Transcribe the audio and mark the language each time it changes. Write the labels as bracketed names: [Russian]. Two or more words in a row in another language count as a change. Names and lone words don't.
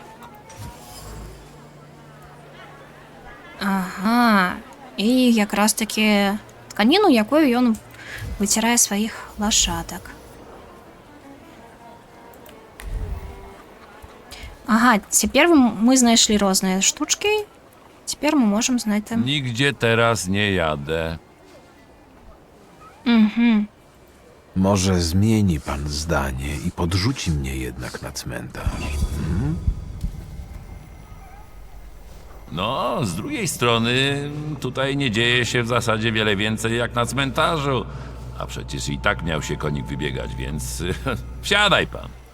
[Ukrainian] Ага. І якраз таки тканіну, якою він витирає своїх лошадок. Ага, тепер ми знайшли різні штучки. Тепер ми можемо знайти. [Polish] Nigdzie teraz nie jadę. Угу. Może zmieni pan zdanie i podrzuci mnie jednak na cmentarz. No, z drugiej strony, tutaj nie dzieje się w zasadzie wiele więcej jak na cmentarzu. A przecież i tak miał się konik wybiegać, więc wsiadaj pan.